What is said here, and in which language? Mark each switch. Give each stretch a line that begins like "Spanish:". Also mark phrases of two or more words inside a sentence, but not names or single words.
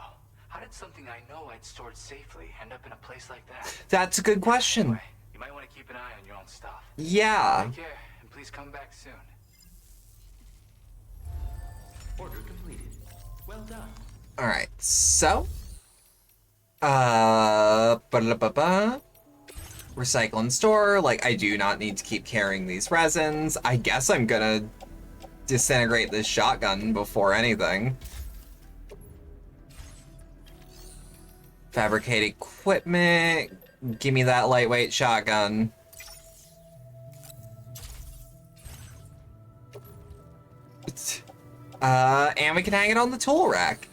English: How did something I know I'd stored safely end up in a place like that? That's a good question. Anyway, you might want to keep an eye on your own stuff. Yeah. Take care, and please come back soon. Order completed. Well done. Alright, so... ba-da-ba-ba. Recycle and store. Like, I do not need to keep carrying these resins. I guess I'm gonna disintegrate this shotgun before anything. Fabricate equipment. Give me that lightweight shotgun. And we can hang it on the tool rack.